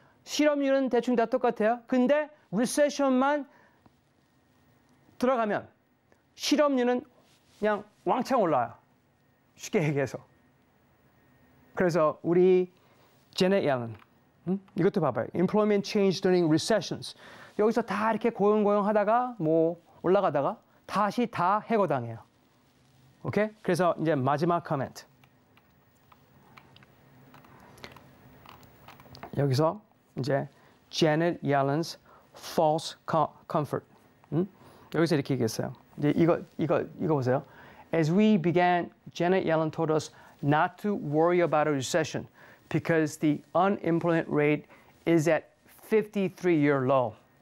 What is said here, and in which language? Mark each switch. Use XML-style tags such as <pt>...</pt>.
<ko>실업률은 대충 다 똑같아요. 근데 리세션만 들어가면 실업률은 그냥 왕창 올라요. 쉽게 얘기해서. 그래서 우리 제넷 옐런 이것도 봐봐요.</ko> <en>Employment change during recessions.</en> <ko>여기서 다 이렇게 고용하다가 뭐 올라가다가 다시 다 해고당해요. 오케이? 그래서 이제 마지막 코멘트. 여기서 이제 제넷 옐런's</ko> <en>false comfort.</en> <ko>여기서 이렇게 얘기했어요. 이제 이거 보세요.</ko> <en>As we began, Janet Yellen told us not to worry about a recession because the unemployment rate is at 53-year low.</en>